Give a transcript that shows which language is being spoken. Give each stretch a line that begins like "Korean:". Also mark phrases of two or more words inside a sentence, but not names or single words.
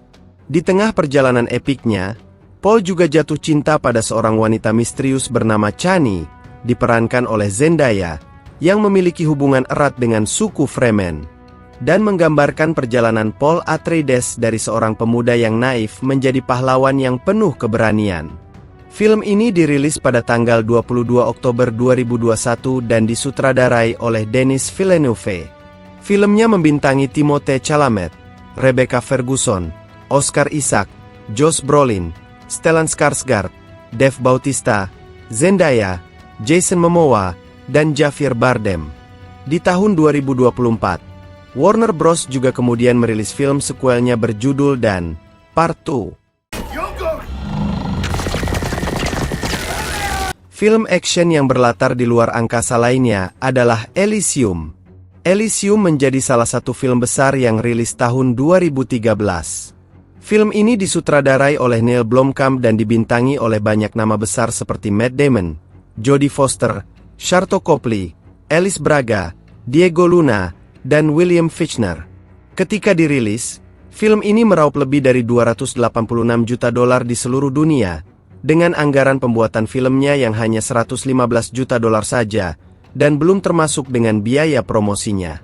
Indonesian: Di tengah perjalanan epiknya, Paul juga jatuh cinta pada seorang wanita misterius bernama Chani, diperankan oleh Zendaya, yang memiliki hubungan erat dengan suku Fremen, dan menggambarkan perjalanan Paul Atreides dari seorang pemuda yang naif menjadi pahlawan yang penuh keberanian. Film ini dirilis pada tanggal 22 Oktober 2021 dan disutradarai oleh Denis Villeneuve. Filmnya membintangi Timothée Chalamet, Rebecca Ferguson, Oscar Isaac, Josh Brolin, Stellan Skarsgård, Dave Bautista, Zendaya, Jason Momoa, dan Javier Bardem. Di tahun 2024, Warner Bros. Juga kemudian merilis film sequelnya berjudul Dan, Part 2. Film action yang berlatar di luar angkasa lainnya adalah Elysium. Elysium menjadi salah satu film besar yang rilis tahun 2013. Film ini disutradarai oleh Neil Blomkamp dan dibintangi oleh banyak nama besar seperti Matt Damon, Jodie Foster, Sharlto Copley, Alice Braga, Diego Luna, dan William Fichtner. Ketika dirilis, film ini meraup lebih dari $286 juta di seluruh dunia, dengan anggaran pembuatan filmnya yang hanya $115 juta saja, dan belum termasuk dengan biaya promosinya.